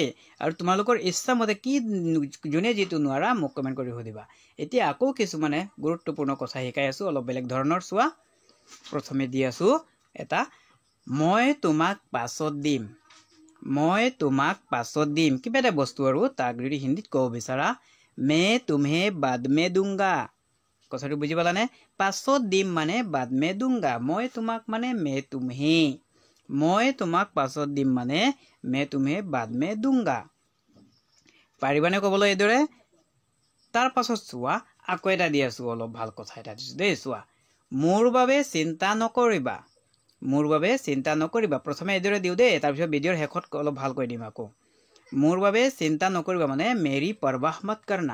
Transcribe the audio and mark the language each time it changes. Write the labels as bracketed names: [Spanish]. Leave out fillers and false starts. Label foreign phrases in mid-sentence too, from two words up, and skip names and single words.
[Assamese] আৰু তোমালোকৰ ইচ্ছামতে কি যোনে যিটো নোৱাৰা মোক কমেণ্ট কৰি সুধিবা। এতিয়া আকৌ কিছুমানে গুৰুত্বপূৰ্ণ কথা শিকাই আছো অলপ বেলেগ ধৰণৰ। চোৱা প্ৰথমে দি আছো এটা মই তোমাক পাছত দিম, মই তোমাক পাছত দিম কিবা এটা বস্তু আৰু তাক যদি হিন্দীত ক'ব বিচাৰা [Hindi] मैं तुम्हें बाद में दूंगा। [Assamese] কথাটো বুজি পালানে? পাছত দিম মানে [Hindi] बाद में दूंगा। [Assamese] মই তোমাক মানে [Hindi] मैं तुम्हें, [Assamese] মই তোমাক পাছত দিম মানে [Hindi] मैं तुम्हें बाद में दूंगा। [Assamese] পাৰিবানে ক'বলৈ এইদৰে? তাৰ পাছত চোৱা আকৌ এটা দি আছো অলপ ভাল কথা এটা দিছো দেই। চোৱা মোৰ বাবে চিন্তা নকৰিবা, মোৰ বাবে চিন্তা নকৰিবা। প্ৰথমে এইদৰে দিওঁ দেই, তাৰপিছত ভিডিঅ'ৰ শেষত অলপ ভালকৈ দিম আকৌ। মোৰ বাবে চিন্তা নকৰিবা মানে [Hindi] मेरी परवाह मत करना।